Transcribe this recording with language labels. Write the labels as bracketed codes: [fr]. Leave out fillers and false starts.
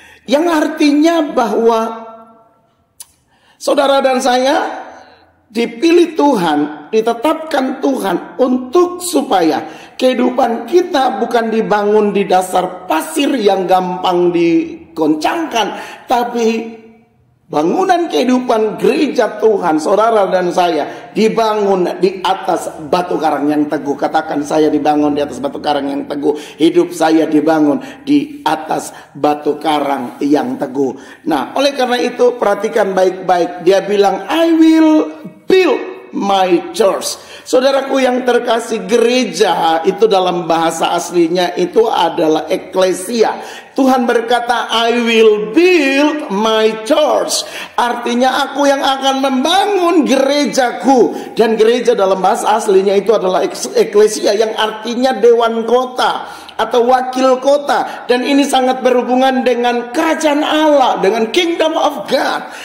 [id] Yang artinya bahwa saudara dan saya dipilih Tuhan, ditetapkan Tuhan untuk supaya kehidupan kita bukan dibangun di dasar pasir yang gampang digoncangkan, tapi bangunan kehidupan gereja Tuhan, saudara dan saya, dibangun di atas batu karang yang teguh. Katakan, saya dibangun di atas batu karang yang teguh. Hidup saya dibangun di atas batu karang yang teguh. Nah, oleh karena itu perhatikan baik-baik. Dia bilang, [en] I will build my church. [id] Saudaraku yang terkasih, gereja itu dalam bahasa aslinya itu adalah eklesia. Tuhan berkata, [en] I will build my church. [id] Artinya aku yang akan membangun gerejaku. Dan gereja dalam bahasa aslinya itu adalah eklesia, yang artinya dewan kota atau wakil kota. Dan ini sangat berhubungan dengan kerajaan Allah, dengan [en] kingdom of God.